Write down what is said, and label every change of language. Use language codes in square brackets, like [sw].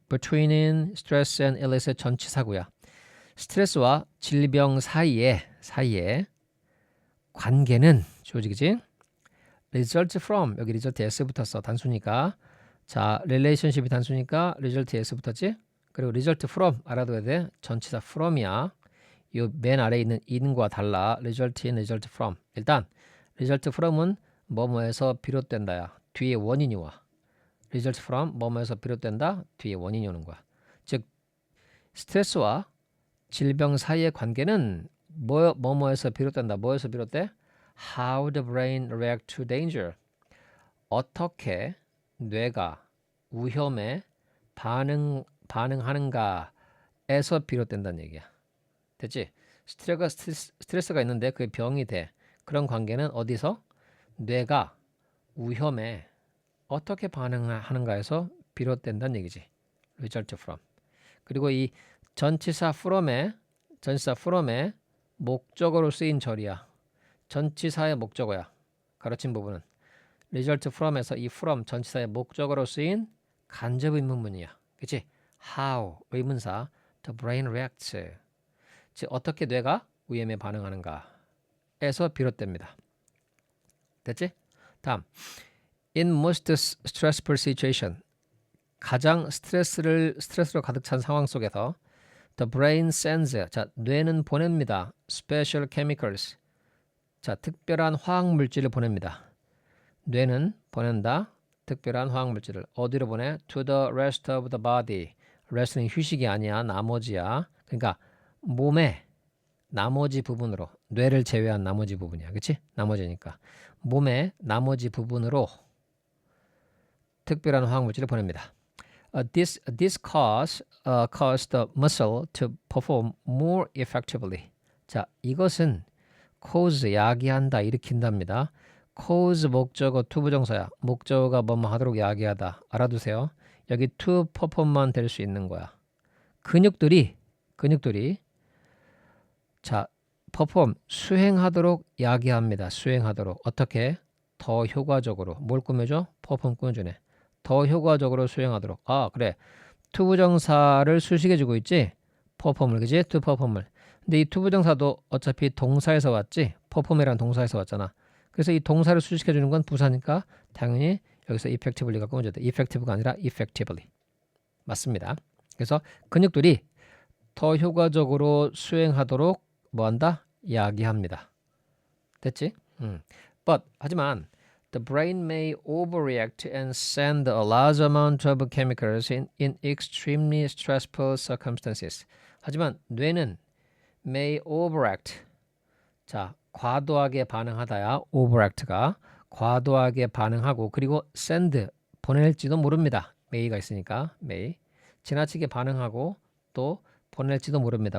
[en] between stress and illness 전치사구야. [ko] 스트레스와 질병 사이에 관계는 주어지겠지? [en] result from 여기 result s 붙었어. [ko] 단수니까. 자, relationship이 단수니까 result s 붙었지? 그리고 result from 알아둬야 돼. 전치사 from이야. 이 맨 아래에 있는 in과 달라. [en] result in, result from. [ko] 일단 result from은 뭐뭐에서 비롯된다야. 뒤에 원인이 와. result from 뭐뭐에서 비롯된다. 뒤에 원인이 오는 거야. 즉 스트레스와 질병 사이의 관계는 뭐뭐에서 비롯된다. 뭐에서 비롯돼? [en] How the brain react to danger. [ko] 어떻게 뇌가 위험에 반응하는가에서 비롯된다는 얘기야. 됐지? 스트레스가 있는데 그게 병이 돼. 그런 관계는 어디서? 뇌가 위험에 어떻게 반응하는가에서 비롯된다는 얘기지. [en] result from. [ko] 그리고 이 전치사 from의 목적어로 쓰인 절이야. 전치사의 목적어야. 가르친 부분은. result from에서 이 from 전치사의 목적어로 쓰인 간접 의문문이야. 그치? [en] how 의문사 the brain reacts. [ko] 즉 어떻게 뇌가 위험에 반응하는가에서 비롯됩니다. 됐지? 다음. [en] In most stressful situation. [ko] 가장 스트레스로 가득 찬 상황 속에서 [en] the brain sends. [ko] 자, 뇌는 보냅니다. [en] special chemicals. [ko] 자, 특별한 화학 물질을 보냅니다. 뇌는 보낸다. 특별한 화학 물질을 어디로 보내? [en] To the rest of the body. [ko] rest는 휴식이 아니야. 나머지야. 그러니까 몸의 나머지 부분으로 뇌를 제외한 나머지 부분이야. 그치? 나머지니까. 몸의 나머지 부분으로 특별한 화학 물질을 보냅니다. [en] This cause the muscle to perform more effectively. [ko] 자, 이것은 cause 야기한다, 일으킨답니다. cause 목적어 to 부정사야. 목적어가 뭐뭐 하도록 야기하다. 알아두세요. 여기 to perform만 될 수 있는 거야. 근육들이 자, perform 수행하도록 야기합니다. 수행하도록. 어떻게? 더 효과적으로. 뭘 꾸며줘? perform 꾸며주네. 더 효과적으로 수행하도록. 아, 그래. to 부정사를 수식해주고 있지? perform을, 그지? to perform을. 근데 이 to 부정사도 어차피 동사에서 왔지? perform이라는 동사에서 왔잖아. 그래서 이 동사를 수식해 주는 건 부사니까 당연히 여기서 effectively가 꺼져야 돼. effective가 아니라 effectively. 맞습니다. 그래서 근육들이 더 효과적으로 수행하도록 뭐한다? 이야기합니다. 됐지? [en] But 하지만 the brain may overreact and send a large amount of chemicals in extremely stressful circumstances. [ko] 하지만 뇌는 may overact. 자, 과도하게 반응하다야 overact가 과도하게 반응하고 그리고 send 보낼지도 모릅니다. may가 있으니까 may 지나치게 반응하고 또 보낼지도 모릅니다.